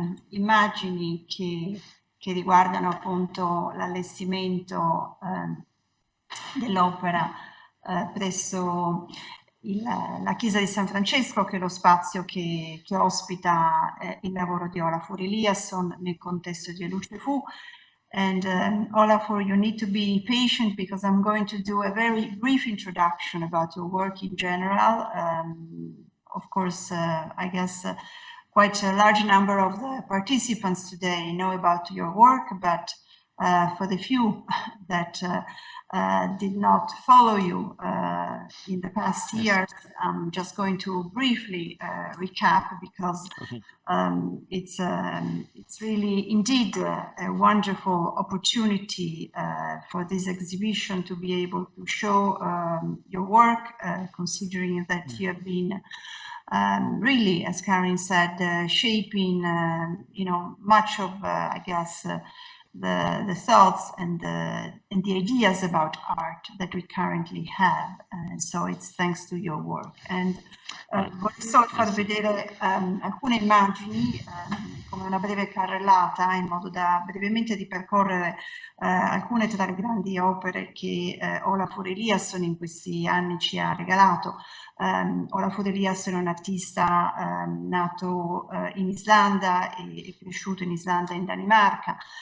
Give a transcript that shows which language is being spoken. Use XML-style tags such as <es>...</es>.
<it>immagini che riguardano appunto l'allestimento dell'opera presso la chiesa di San Francesco, che è lo spazio che ospita il lavoro di Olafur Eliasson nel contesto di Olafur.</it> <en>And Olafur, you need to be patient because I'm going to do a very brief introduction about your work in general. Of course, I guess quite a large number of the participants today know about your work, but for the few that did not follow you in the past years, I'm just going to briefly recap because it's really indeed a wonderful opportunity for this exhibition to be able to show your work, considering that you have been really, as Karen said, shaping much of I guess the thoughts and the ideas about art that we currently have, so it's thanks to your work.</en> <it>And vorrei solo far vedere alcune immagini come una breve carrellata, in modo da brevemente ripercorrere alcune tra le grandi opere che Olafur Eliasson in questi anni ci ha regalato. Olafur Eliasson è un artista nato in Islanda e cresciuto in Islanda e in Danimarca.</it>